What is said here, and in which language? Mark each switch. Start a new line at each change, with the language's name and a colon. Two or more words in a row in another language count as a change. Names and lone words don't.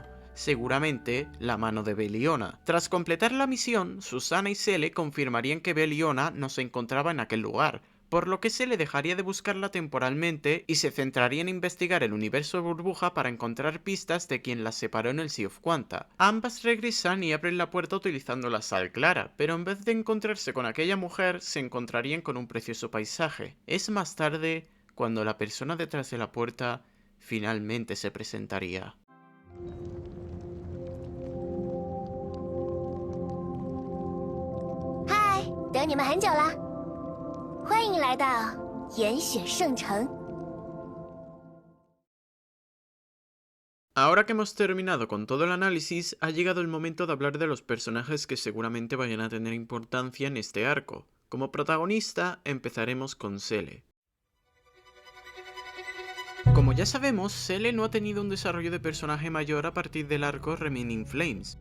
Spanish: Seguramente la mano de Beliona. Tras completar la misión, Susana y Sele confirmarían que Beliona no se encontraba en aquel lugar, por lo que Sele dejaría de buscarla temporalmente y se centraría en investigar el universo burbuja para encontrar pistas de quien las separó en el Sea of Quanta. Ambas regresan y abren la puerta utilizando la sal clara, pero en vez de encontrarse con aquella mujer, se encontrarían con un precioso paisaje. Es más tarde cuando la persona detrás de la puerta finalmente se presentaría.
Chinese: 嗨，等你们很久了，欢迎来到严雪圣城。
Spanish: Ahora que hemos terminado con todo el análisis, ha llegado el momento de hablar de los personajes que seguramente vayan a tener importancia en este arco. Como protagonista, empezaremos con Sele. Como ya sabemos, Sele no ha tenido un desarrollo de personaje mayor a partir del arco Remaining Flames.